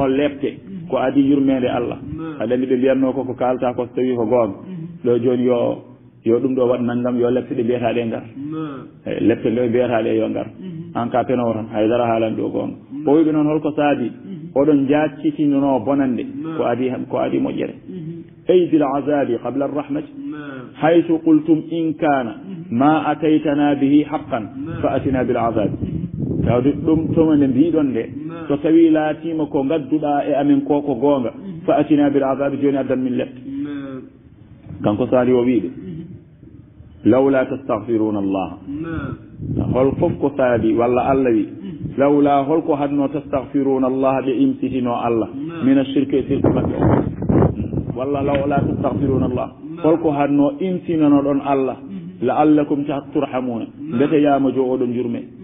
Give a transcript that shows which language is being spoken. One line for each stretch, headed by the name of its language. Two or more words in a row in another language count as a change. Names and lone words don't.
Fula: lepte ko adi yurmede Allah aɗa andi ɓe mbiyatno koko kalta ko so tawi ko goonga ɗo joni yo ɗum ɗo waɗ naggam yo lepte ɗe mbiyataɗe ngar lepte ɗe mbiyataɗe yo ngar en cas penowo tan haydara haalani ɗo goonga o wiɓe noon holko saabi oɗon jaccitino bonande ko adi moƴƴere
Arabic: أي بالعذاب قبل الرحمة حيث قلتم إن كان ما أتيتنا به حقا فأتنا بالعذاب
Fula: tawde ɗum tomande mbiɗon nde so tawi laatima ko gadduɗa e amin koko goonga
Arabic: فأتنا بالعذاب
Fula: joni addan min lepte kanko sali o wiide
Arabic: لولا تستغفرون الله
Fula: hol fof ko saadi walla Allah wi lawla holko hadno tastahfiruna allaha ɓe imsitino Allah min ashirke e sirku maɓɓe o walla
Arabic: لولا تستغفرون الله
Fula: holko hadno imsinano ɗon Allah
Arabic: لعلكم ترحمون
Fula: mbete yama jo oɗon jurme